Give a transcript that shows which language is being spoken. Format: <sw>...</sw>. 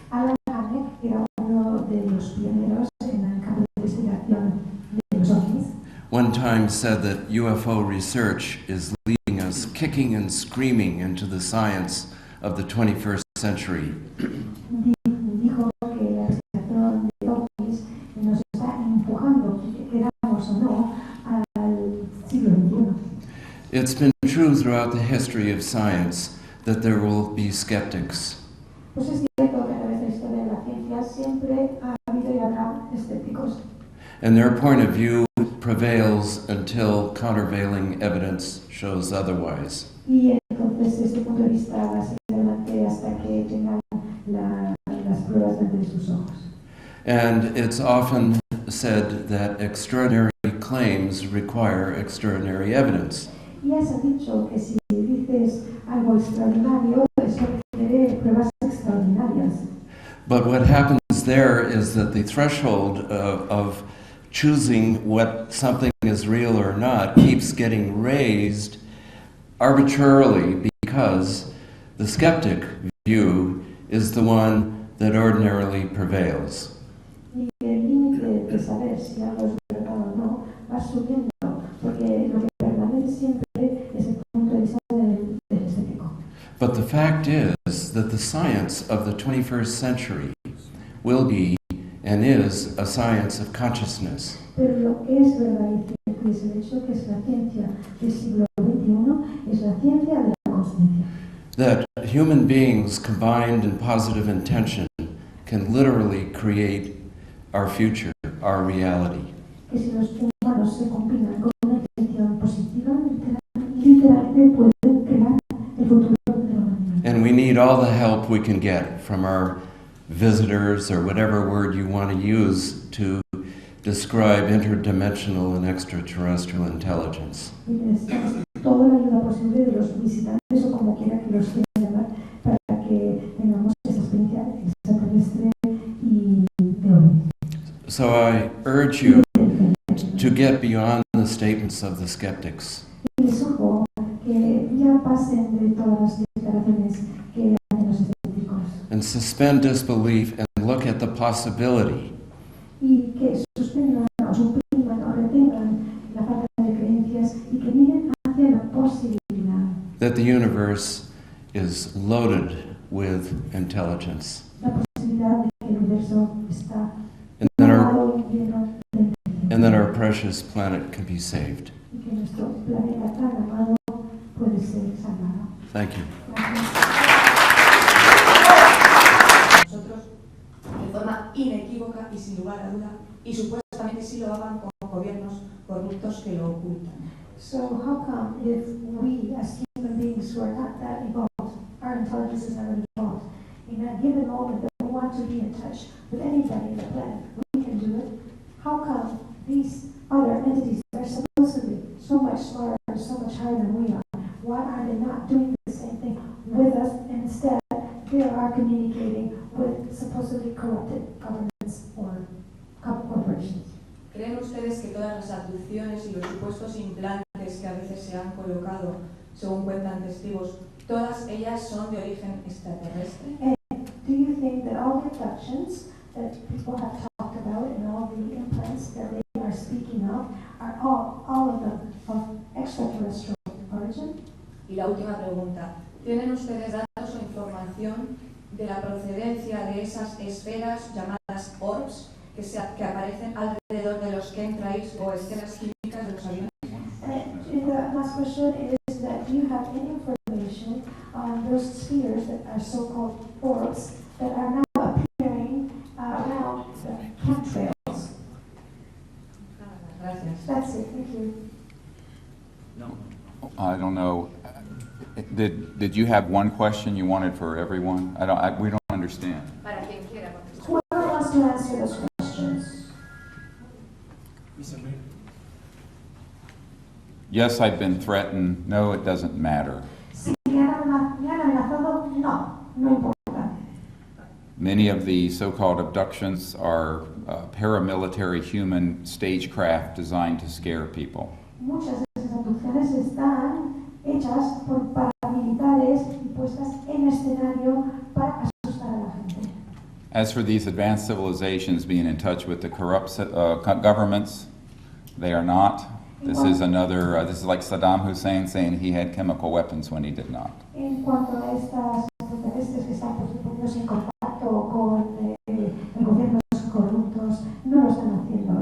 <es>Alan Hynek era uno de los pioneros en el campo de investigación de los ovnis.</es> <en>one time said that UFO research is leading us kicking and screaming into the science of the 21st century.</en> <es>Dijo que la investigación de ovnis nos está empujando, queramos o no, al siglo XXI.</es> <en>It's been true throughout the history of science that there will be skeptics.</en> <es>Pues es cierto que a través de la historia de la ciencia siempre ha habido y habrá escépticos.</es> <en>And their point of view prevails until countervailing evidence shows otherwise.</en> <es>Y entonces este punto de vista va a seguir adelante hasta que tengan las pruebas delante de sus ojos.</es> <en>And it's often said that extraordinary claims require extraordinary evidence.</en> <es>Y ya se ha dicho que si dices algo extraordinario, eso requiere pruebas extraordinarias.</es> <en>But what happens there is that the threshold of choosing what something is real or not keeps getting raised arbitrarily because the skeptic view is the one that ordinarily prevails.</en> <es>Y el límite de saber si algo es verdad o no va subiendo, porque lo que permanece siempre es el punto de vista del escéptico.</es> <en>But the fact is that the science of the 21st century will be and is a science of consciousness.</en> <es>Pero lo que es verdad y cierto es el hecho que es la ciencia del siglo XXI, es la ciencia de la consciencia.</es> <en>That human beings combined in positive intention can literally create our future, our reality.</en> <es>Que si los humanos se combinan con una intención positiva, literalmente pueden crear el futuro de la humanidad.</es> <en>And we need all the help we can get from our visitors, or whatever word you want to use to describe interdimensional and extraterrestrial intelligence.</en> <es>Y necesitamos toda la ayuda posible de los visitantes o como quiera que los quieran llamar para que tengamos esa experiencia extraterrestre y de hoy.</es> <en>So I urge you to get beyond the statements of the skeptics.</en> <es>Y les sugiero que ya pasen de todas las declaraciones que hacen los escépticos</es> <en>And suspend disbelief and look at the possibility</en> <es>y que suspendan o supriman o retengan la falta de creencias y que miren hacia la posibilidad,</es> <en>that the universe is loaded with intelligence.</en> <es>la posibilidad de que el universo está</es> <en>And that</en> <es>plagado y lleno de inteligencia</es> <en>and that our precious planet can be saved.</en> <es>y que nuestro planeta tan amado puede ser salvado.</es> <en>Thank you.</en> <es>Nosotros, de forma inequívoca y sin lugar a duda, y supuestamente sí lo hagan con gobiernos corruptos que lo ocultan.</es> <en>So how come if we, as human beings who are not that involved, our intelligence is not involved, in a given moment that we want to be in touch with anybody on the planet, we can do it? How come these other entities that are supposed to be so much smarter, so much higher than we are, why are they not doing the same thing with us, and instead they are communicating with supposedly corrupted governments or corporations?</en> <es>¿Creen ustedes que todas las abducciones y los supuestos implantes que a veces se han colocado, según cuentan testigos, todas ellas son de origen extraterrestre?</es> <en>Do you think that all the abductions that people have talked about and all the implants that they are speaking of are all of them of extraterrestrial origin?</en> <es>Y la última pregunta, ¿tienen ustedes datos o información de la procedencia de esas esferas llamadas orbs que aparecen alrededor de los chemtrails o esferas químicas de los aviones?</es> <en>The last question is that do you have any information on those spheres that are so-called orbs that are now appearing around the chemtrails?</en> <es>Gracias.</es> <en>That's it, thank you. No. I don't know. Did you have one question you wanted for everyone? We don't understand.</en> <es>Para quien quiera contestar.</es> <en>Whoever wants to answer those questions. Yes, I've been threatened. No, it doesn't matter.</en> <es>Si me han amenazado, no importa.</es> <en>Many of the so-called abductions are paramilitary human stagecraft designed to scare people.</en> <es>Muchas de esas abducciones están hechas por paramilitares y puestas en escenario para asustar a la gente.</es> <en>As for these advanced civilizations being in touch with the corrupt governments, they are not. This is like Saddam Hussein saying he had chemical weapons when he did not.</en> <es>En cuanto a estas extraterrestres que están poniéndose en contacto con gobiernos corruptos, no lo están haciendo.</es>